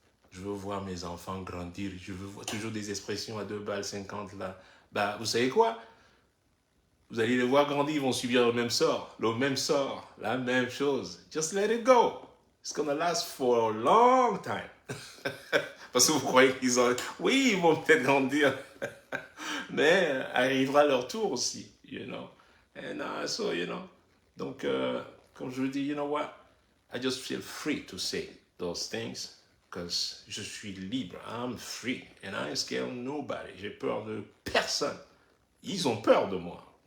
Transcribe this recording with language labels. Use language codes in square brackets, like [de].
[fr] Je veux voir mes enfants grandir. Je veux voir toujours des expressions à 2 balles 50 là. Bah, vous savez quoi? Vous allez les voir grandir, ils vont subir le même sort, la même chose. [en] Just let it go. It's gonna last for a long time. [fr] Parce que vous croyez qu'ils ont... Oui, ils vont peut-être grandir. Mais arrivera leur tour aussi, [en] you know. And so, you know. [fr] Donc, comme je vous dis, [en] you know what? I just feel free to say those things. Because [fr] je suis libre. [en] I'm free. And I ain't scared of nobody. [fr] J'ai peur de personne. Ils ont peur de moi.